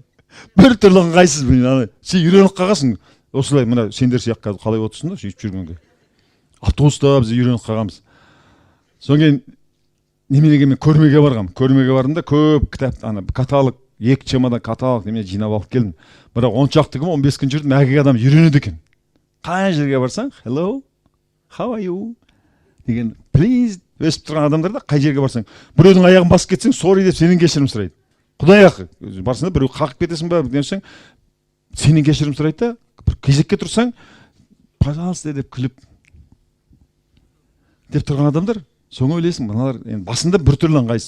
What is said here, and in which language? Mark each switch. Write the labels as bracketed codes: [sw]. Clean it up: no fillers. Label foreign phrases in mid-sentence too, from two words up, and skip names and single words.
[kk] Бір түрлі ыңғайсыз, сен үйреніп қалғансың. Осылай, мына сендер сияқты қалай отырсың да, сөйтіп жүргенге. Автобуста біз үйреніп қалғанбыз. Соң кейін неменеге мен көрмеге барғам. Көрмеге бардым да, көп кітап, каталог, 2 чемодан каталог немене жинап алып келдім. Бірақ 10 шақты күн, 15 күн жүрдім, әкеге адам үйренеді екен. Қай жерге барсаң, [en] hello, how are you? [kk] Деген, please, өсіп тұрған адамдар да қай жерге барсаң, біреудің аяғын басып кетсең, sorry деп сенен кешірім сұрайды. Құдай ақы, барсың да біреу қақып кетесің ба, десең, сенен кешірім сұрайды да, бір кезекке тұрсаң, пожалуйста деп күліп деп тұрған адамдар, соң ойлайсың, мыналар басында біртүрлі ыңғайсыз.